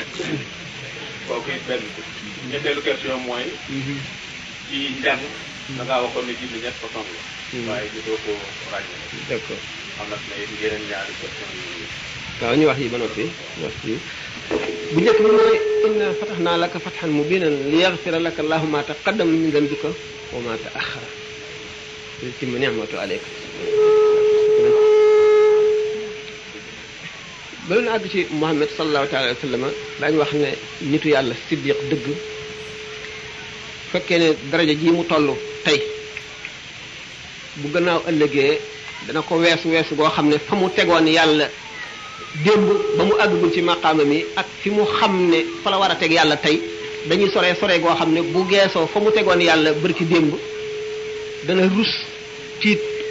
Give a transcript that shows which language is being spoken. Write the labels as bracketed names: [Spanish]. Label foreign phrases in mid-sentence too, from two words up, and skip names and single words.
[Wolof] kooku it benn ñetteelu question mooy ci njàng da ngaa waxoon ne julli ñett façon la waaye ñu doo ko ràññee d'accord am na it yeneen ñaari question yi waaw ñu wax yi ba noppi bu njëkk bi mooy [Arabic] إنا فتحنا لك فتحا مبينا ليغفر لك الله ما تقدم من ذنبك وما تأخر ويتم نعمته عليك. [Wolof] bala na àgg ci Muhammad [Arabic] صلى الله عليه وسلم [Wolof] daañu wax ne nitu yàlla siddiq dëgg fekkee ne daraja ji mu toll tey bu gannaaw ëllëgee dana ko weesu goo xam ne fa mu tegoon yàlla démb ba mu àggagul ci maqaama mi ak fi mu xam ne fa la war a teg yàlla tey dañuy sore goo xam ne bu geesoo fa mu tegoon yàlla bërki démb dana rus tiit